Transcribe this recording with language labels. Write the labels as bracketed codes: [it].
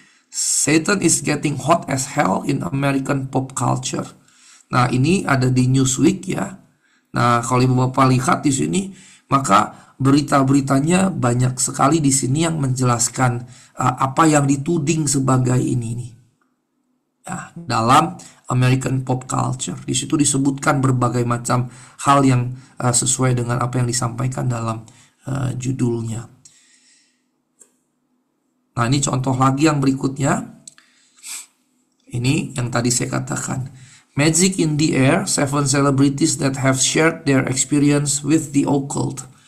[en] Satan is getting hot as hell in American pop culture. [id] Nah, ini ada di Newsweek ya. Nah, kalau Ibu Bapak lihat di sini, maka berita-beritanya banyak sekali di sini yang menjelaskan apa yang dituding sebagai ini nih. Ya, dalam American pop culture. Di situ disebutkan berbagai macam hal yang sesuai dengan apa yang disampaikan dalam judulnya. Nah, ini contoh lagi yang berikutnya. Ini yang tadi saya katakan. [en] Magic in the Air, 7 celebrities that have shared their experience with the occult.